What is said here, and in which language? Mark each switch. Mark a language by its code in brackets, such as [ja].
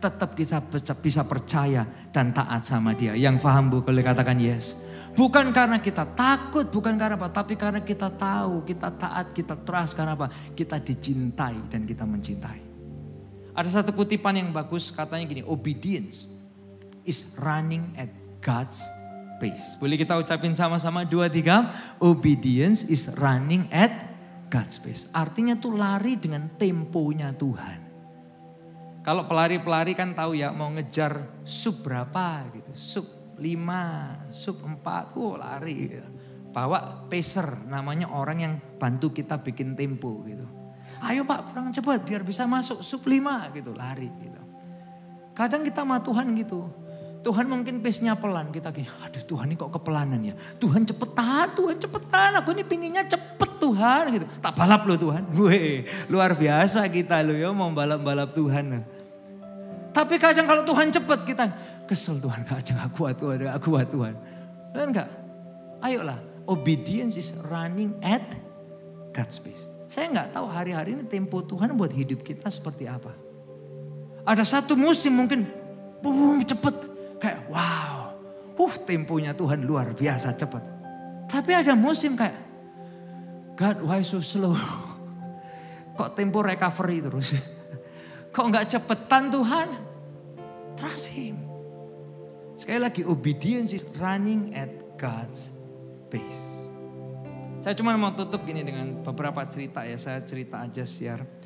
[id] Tetap kita bisa percaya dan taat sama dia. Yang paham bu, boleh katakan yes. Bukan karena kita takut, bukan karena apa. Tapi karena kita tahu, kita taat, kita trust. Karena apa? Kita dicintai dan kita mencintai. Ada satu kutipan yang bagus katanya gini. [en] Obedience is running at God's pace. [id] Boleh kita ucapin sama-sama 2, 3. [en] Obedience is running at God's pace. [id] Artinya tuh lari dengan temponya Tuhan. Kalau pelari-pelari kan tahu ya mau ngejar sub berapa gitu. Sub 5, sub 4, lari gitu. Bawa pacer namanya orang yang bantu kita bikin tempo gitu. Ayo Pak kurang cepat biar bisa masuk sub 5 gitu lari gitu. Kadang kita sama Tuhan gitu. Tuhan mungkin pace-nya pelan, kita gini, aduh Tuhan ini kok kepelanan ya. Tuhan cepetan, aku ini pinginnya cepet Tuhan gitu. Tak balap loh Tuhan, weh luar biasa kita loh ya mau balap-balap Tuhan. Tapi kadang kalau Tuhan cepet kita kesel Tuhan, gak kuat Tuhan. Benar enggak? [en] Ayolah, obedience is running at God's pace. [id] Saya gak tahu hari-hari ini tempo Tuhan buat hidup kita seperti apa. Ada satu musim mungkin boom cepet. Kayak wow, temponya Tuhan luar biasa cepat. Tapi ada musim kayak, [en] God why so slow? [id] Kok tempo recovery terus? Kok gak cepetan Tuhan? [en] Trust Him. [id] Sekali lagi, obedience is running at God's pace. Saya cuma mau tutup gini dengan beberapa cerita ya. Saya cerita aja share.